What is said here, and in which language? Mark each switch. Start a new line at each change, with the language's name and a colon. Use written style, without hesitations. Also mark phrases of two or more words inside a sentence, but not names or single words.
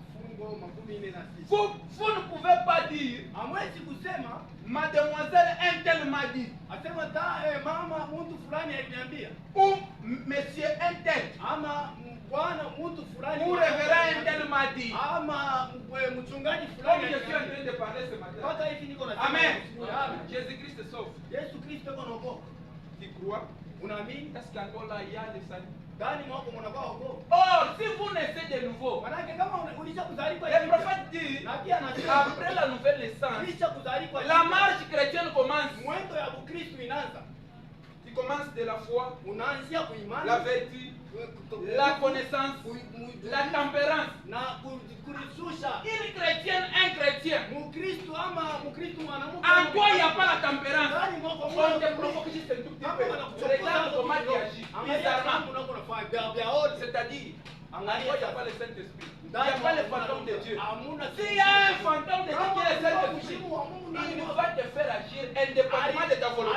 French: Vous ne pouvez pas dire mademoiselle un tel m'a dit ou monsieur un tel ou révérend un tel m'a dit. Comme je suis en train de parler ce matin. Amen. Jésus-Christ sauve. Tu crois?
Swahili: Unaamini?
French: Est-ce qu'Angola il y a le salut?
Swahili: Ndani mwako mnakuwa wokovu.
French: Or, si vous naissez de nouveau,
Swahili: Maana kama ulisha kuzaliwa
French: le prophète dit,
Swahili: na pia anasema
French: après la nouvelle naissance,
Swahili: ulisha kuzaliwa
French: la marche chrétienne commence.
Swahili: mwendo ya Ukristo inaanza.
French: Tu commences de la foi,
Swahili: Unaanzia kuimani,
French: la vertu, la connaissance, la tempérance.
Swahili: na kulisusha.
French: Une chrétienne, un chrétien,
Swahili: Mkristo ama Mkristo mwanamke.
French: en toi il n'y a pas la tempérance.
Swahili: Ndani mwako
French: On te provoque juste un tout petit peu. Regarde comment tu agis, bizarrement. C'est-à-dire, en toi il n'y a pas le Saint-Esprit. Il n'y a pas le fantôme de Dieu. S'il y a un fantôme de Dieu qui est le Saint-Esprit, il va te faire agir indépendamment de ta volonté.